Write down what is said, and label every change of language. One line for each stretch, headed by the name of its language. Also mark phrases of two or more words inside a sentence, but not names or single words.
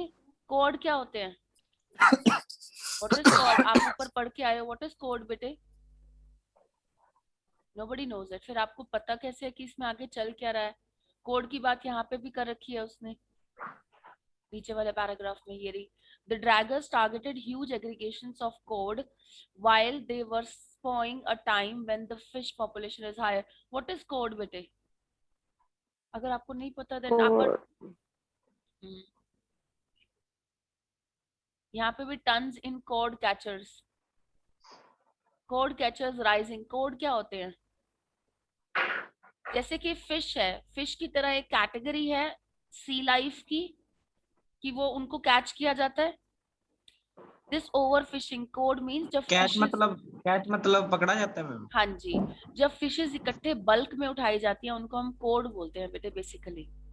Hindi: कॉड क्या होते हैं,
English: what is cod?
Hindi: आप ऊपर पढ़ के आए हो,
English: what is cod
Hindi: बेटे?
English: nobody knows it.
Hindi: फिर आपको पता कैसे है कि इसमें आगे चल क्या रहा है? कोड की बात यहाँ पे भी कर रखी है उसने नीचे वाले पैराग्राफ में, ये रही।
English: The draggers targeted huge aggregations of cod while they were spawning a time when the fish population is higher. What is cod
Hindi: बेटे? अगर आपको नहीं पता
English: then
Hindi: आप यहाँ पे भी
English: tons in cod catchers, cod catchers rising।
Hindi: cod क्या होते हैं? जैसे कि फिश है, फिश की तरह एक कैटेगरी है
English: sea life
Hindi: की कि वो उनको कैच किया जाता है।
English: this over fishing cod means जब
Hindi: कैच मतलब पकड़ा जाता है मैम। हाँ जी, जब फिशेस इकट्ठे बल्क में उठाई जाती हैं उनको हम कोड बोलते हैं बेटे बेसिकली।